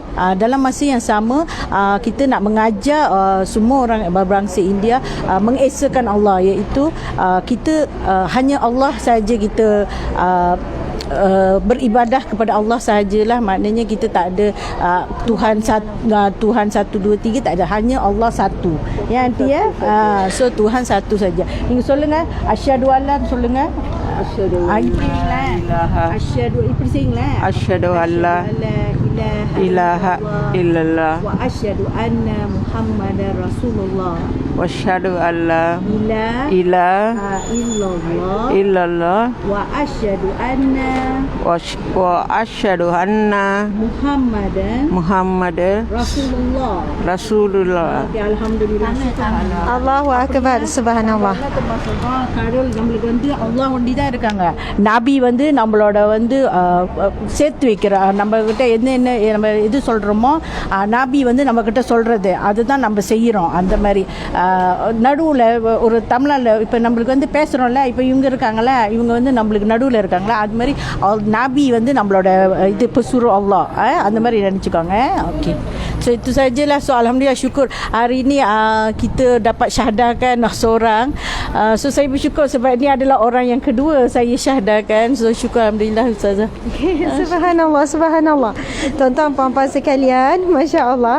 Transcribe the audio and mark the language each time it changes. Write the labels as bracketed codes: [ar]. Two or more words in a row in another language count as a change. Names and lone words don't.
[ms] Dalam masa yang sama kita nak mengajar semua orang berbangsa India mengesakan Allah, iaitu kita hanya Allah sahaja kita beribadah kepada Allah sahajalah. Maknanya kita tak ada Tuhan 1, 2, 3 tak ada, hanya Allah satu ya aunty ya. So Tuhan satu saja. [ta] நீங்க சொல்லுங்க [ar] أشهد ألا [ta] சொல்லுங்க இப்படி செய்யுங்களேன் [ar] أشهد ألا إله إلا الله وأشهد أن محمدا رسول الله وأشهد ألا ilaha illallah وأشهد أن محمدا رسول الله. Okay, alhamdulillah. الله أكبر، سبحان الله. [ta] கடவுள் நம்மளுக்கு வந்து அல்லாஹ் ஒண்டி தான் இருக்காங்க. நபி வந்து நம்மளோட வந்து சேர்த்து வைக்கிற நம்ம கிட்ட என்ன நம்ம எது சொல்கிறோமோ நபி வந்து நம்மக்கிட்ட சொல்கிறது அதுதான் நம்ம செய்கிறோம். அந்த மாதிரி நடுவில் ஒரு தமிழில் இப்போ நம்மளுக்கு வந்து பேசுகிறோம்ல, இப்போ இவங்க இருக்காங்களே, இவங்க வந்து நம்மளுக்கு நடுவில் இருக்காங்களா, அது மாதிரி நபி வந்து நம்மளோட இது இப்போ suruh Allah, அந்த மாதிரி நினச்சிக்கோங்க. [ms] ஓகே, so itu sajalah. So alhamdulillah, syukur hari ini kita dapat syahdakan seorang. So saya bersyukur sebab ini adalah orang yang kedua saya syahdakan. So syukur alhamdulillah ustazah. Subhanallah, subhanallah. Tuan-tuan, puan-puan sekalian, [ar] ما شاء الله.